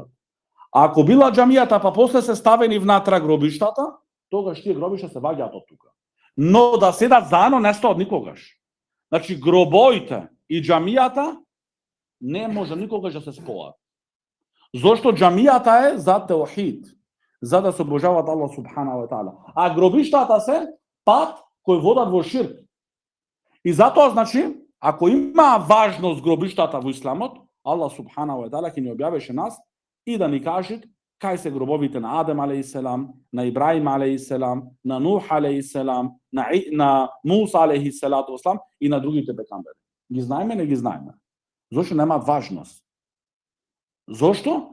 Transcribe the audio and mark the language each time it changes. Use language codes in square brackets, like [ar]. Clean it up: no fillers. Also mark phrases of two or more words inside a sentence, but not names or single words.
[mk] А ако била џамијата, па после се ставени внатра гробиштата, тогаш тие гробишта се ваѓаат од тука. Но да седат заедно не стоат никогаш. Значи, гробоите и џамијата не може никогаш да се споат. Зошто џамијата е за теохид, за да се обожаваат [ar] الله سبحانه وتعالى. [mk] А гробиштата се пат кои водат во ширк. И затоа, значи, ако има важност гробиштата во исламот, [ar] الله سبحانه وتعالى [mk] ќе ни објавеше нас и да ни каже кај се гробовите на Адем [ar] عليه السلام, [mk] на Ибраим [ar] عليه السلام, [mk] на Нух [ar] عليه السلام, [mk] на Муса [ar] عليه الصلاة والسلام [mk] и на другите пекамбери. Ги знаеме, не ги знаеме. Зошто немаат важност? Зошто?